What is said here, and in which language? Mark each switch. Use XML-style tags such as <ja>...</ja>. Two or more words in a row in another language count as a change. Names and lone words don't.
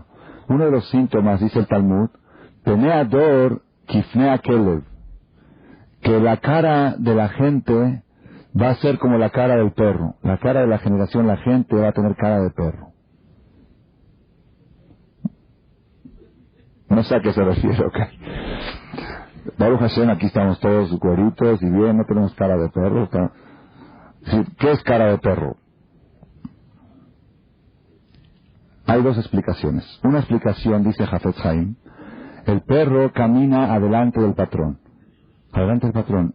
<es>Uno de los síntomas, dice el Talmud,</es> <he>פני הדור כפני הכלב,</he> <es>que la cara de la gente va a ser como la cara del perro. La cara de la generación, la gente va a tener cara de perro. No sé a qué se refiere, ok.</es> <he>ברוך השם,</he> <es>aquí estamos todos güeritos y bien, no tenemos cara de perro. ¿Qué es cara de perro? Hay dos explicaciones. Una explicación, dice Hafetz Haim, el perro camina adelante del patrón. Adelante del patrón.</es>